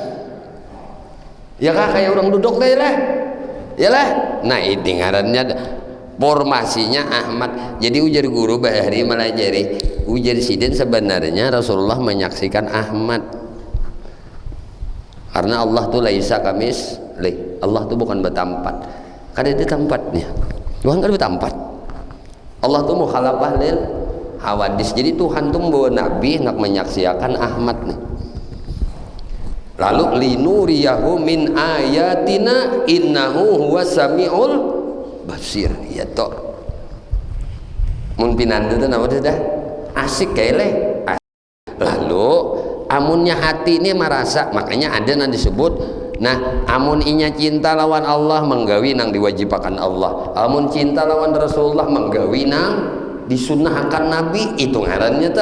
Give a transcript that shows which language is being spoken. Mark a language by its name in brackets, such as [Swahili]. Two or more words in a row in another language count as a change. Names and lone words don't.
[Banjar] ya kah kayak orang duduk teh lah ya lah nah ini ngarannya formasinya Ahmad jadi ujar guru bahari melajari ujar sidin sebenarnya Rasulullah menyaksikan Ahmad, karena Allah tuh [Arabic] ليس كمثل [Banjar] Allah tuh bukan bertempat, kan ada tempatnya, Tuhan kan bertempat. Allah tuh [Arabic] مخالفة للحوادث, [Banjar] jadi Tuhan tuh membawa Nabi nak menyaksikan Ahmad nih. Lalu [Arabic] لنريه من آياتنا إنه هو السميع البصير, [Banjar] ya toh mun pinandu tuh nama dah asik kayak lalu amunnya hati ini merasa, makanya ada yang disebut nah amun inya cinta lawan Allah menggawi nang diwajibakan Allah, amun cinta lawan Rasulullah menggawi nang disunahkan Nabi, itu ngarannya tah.